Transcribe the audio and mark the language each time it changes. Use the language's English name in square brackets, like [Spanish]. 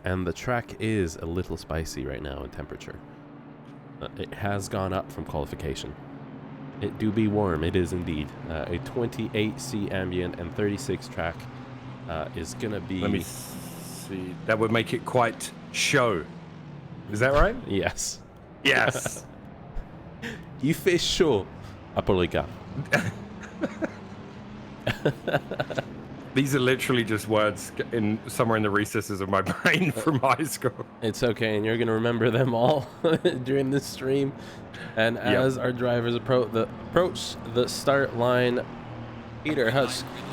[English] And the track is a little spicy right now in temperature. It has gone up from qualification. It do be warm, it is indeed. A 28C ambient and 36 track is gonna be... Let me see. That would make it quite show. Is that right? Yes. Yes. [French] Il fait chaud à Paul Ricard. [English] These are literally just words in somewhere in the recesses of my brain from high school. It's okay, and you're gonna remember them all during this stream. And as our drivers approach the start line, Peter Hutch